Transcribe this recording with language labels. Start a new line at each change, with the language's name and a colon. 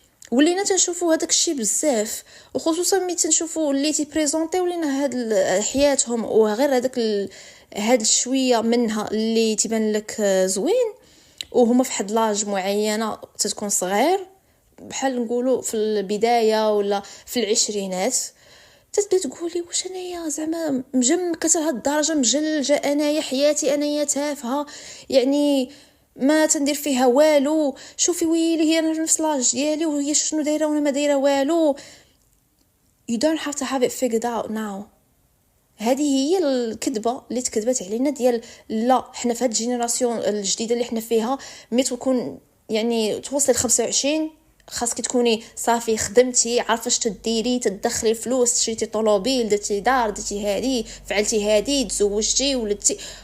Arabic: ولينا تنشوفوا هذاك الشيء بزاف، وخصوصا ملي تنشوفوا اللي تيبريزونطيو لينا هاد حياتهم وغير هذاك هاد شويه منها اللي تيبان لك زوين، وهما في حد لاج معينه تتكون صغير بحال نقولوا في البدايه ولا في العشرينات، تتبدا تقولي واش انايا زعما مجمكه لهاد الدرجه مجلجه، انايا حياتي انايا تافهه يعني ما تندير فيها والو، شوفي ويلي هي انا نفس لاج ديالي وهي شنو دايره وانا ما دايره والو.
English: you don't have to have it figured out now.
Arabic: هذه هي الكذبه اللي تكذبت علينا ديال لا حنا في هاد الجينيراسيون الجديده اللي حنا فيها مي تكون يعني توصل 25 خاصك تكوني صافي خدمتي عارفه اش تديري، تدخلي فلوس، شريتي طوموبيل، درتي دار، درتي هادي، فعلتي هادي، تزوجتي ولدتي.